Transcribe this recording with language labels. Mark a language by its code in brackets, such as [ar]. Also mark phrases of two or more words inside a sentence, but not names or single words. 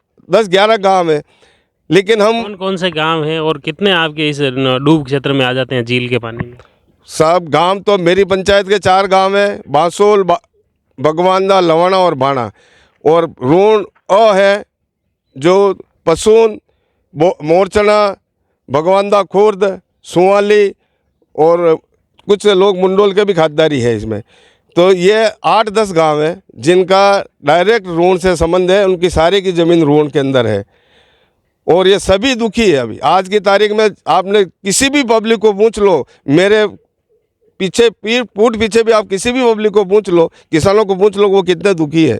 [hi] 10-11 गाँव है, लेकिन हम कौन कौन से गांव हैं और कितने आपके इस डूब क्षेत्र में आ जाते हैं झील के पानी में? साहब गांव तो मेरी पंचायत के 4 गांव हैं, बांसोल, भगवानदा, लवाना और भाणा। और ऋण है जो पसून, मोरचना, भगवानदा खुर्द, सुवाली और कुछ लोग मुंडोल के भी खातिरदारी है इसमें। तो ये 8-10 गांव हैं जिनका डायरेक्ट ऋण से संबंध है, उनकी सारी की ज़मीन ऋण के अंदर है और ये सभी दुखी है। अभी आज की तारीख में आपने किसी भी पब्लिक को पूछ लो, मेरे पीछे पीठ पीछे भी आप किसी भी पब्लिक को पूछ लो, किसानों को पूछ लो, वो कितने दुखी है।